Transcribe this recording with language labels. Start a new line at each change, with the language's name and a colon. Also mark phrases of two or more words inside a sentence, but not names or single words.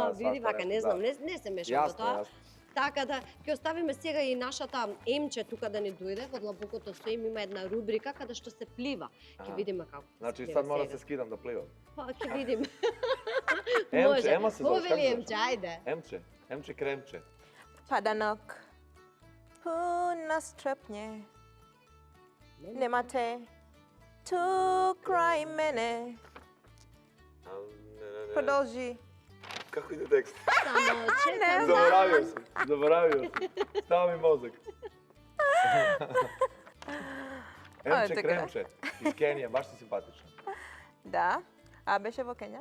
Macedonian: да, види свашта вака, нешто, не знам, да. не се мешам во тоа. Јасно. Така да, ќе оставиме сега и нашата Емче тука да ни дојде, во длабокото со им има една рубрика каде што се плива. Ќе Аха. видиме како. се Значи плива
Serbian: сад мора да
Macedonian: сега.
Serbian: се скидам да пливам.
Macedonian: Па ќе видиме. Емче, ема се зовеш, како Повели се Емче, ајде. Емче кремче. Padanok. Puna strepnie.
Serbian: Nemate. Tu kraj mene.
Macedonian: Продолжи. Како иде текст? Само чекам.
Serbian: Заборавио сум.
Macedonian: Става ми мозок. Емче така. кремче.
Serbian: Из Кенија, баш си симпатична.
Macedonian: Да. А беше во Кења?